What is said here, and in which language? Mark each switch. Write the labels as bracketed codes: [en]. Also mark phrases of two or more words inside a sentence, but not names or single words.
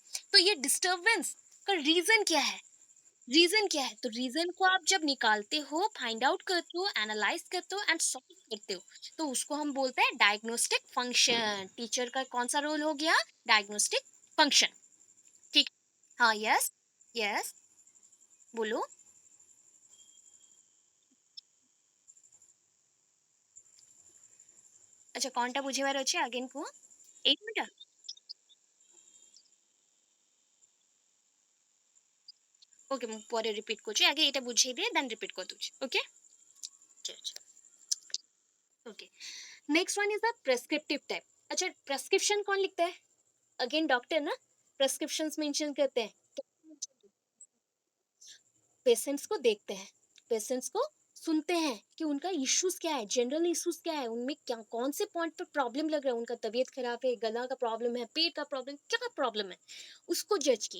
[hi] तो ये डिस्टरबेंस का रीजन क्या है, रीजन क्या है, तो रीजन को आप जब निकालते हो, [en] find out [hi] करते हो, एनालाइज करते हो, [en] and solve [hi] करते हो, तो उसको हम बोलते हैं [en] diagnostic function. [hi] टीचर का कौन सा रोल हो गया, [en] diagnostic function. [hi] ठीक, हाँ, यस, यस, बोलो। [or] ଆଚ୍ଛା କଣଟା ବୁଝିବାର ଅଛି again କୁହ? 8 ମିନିଟ୍? ଓକେ, ମୁଁ ପରେ ରିପିଟ୍ କରୁଛି, ଆଗେ ଏଇଟା ବୁଝେଇ ଦିଏ [en] then repeat [or] କରିଦଉଛି। ଓକେ, [en] Judge. Okay, next one is the prescriptive type. [hi] अच्छा, प्रेस्क्रिप्शन कौन लिखता है? [en] again doctor [hi] ना, प्रेस्क्रिप्शंस मेंशन करते हैं। पेशेंट्स को देखते हैं, पेशेंट्स को सुनते हैं कि उनका इश्यूज क्या है, [en] general issues [hi] क्या है, उनमें क्या कौन से पॉइंट पर प्रॉब्लम लग रहा है, उनका तबीयत खराब है, गला का प्रॉब्लम है, पेट का प्रॉब्लम, क्या प्रॉब्लम है, उसको जज किए।